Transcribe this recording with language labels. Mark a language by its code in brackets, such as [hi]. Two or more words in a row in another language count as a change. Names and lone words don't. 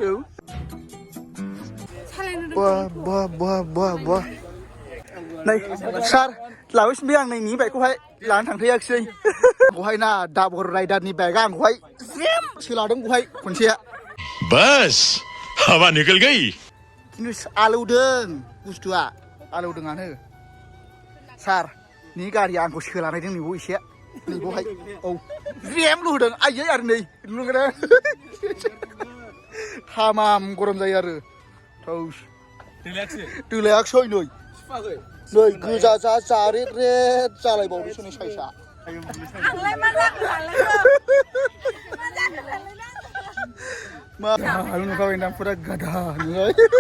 [brx] औ नै सार लाबोफिनबाय आं नैनि बाइकखौहाय लानानै थांफैयाखिसै आंखौहाय ना दा बर' राइडारनि बाइकआ आंखौहाय सोलादों बहाय खनसेया [hi] बस हवा निकल गई [brx] खिन्थु आलौदों बुस्थुआ आलौदोंआनो सार नि गारिया आंखौ सोलानायदों नैबाव एसे नैबावहाय औ जेम लुहोदों आयै आरो नै नुगोना थामाम गरम जायो आरो थौस दोलायाखिसै नै नै गोजा जा जारेद रेद जालायबावदोंसो नै साइसआ मा आलु नुखाबाय ना फुरा गाधा नुबाय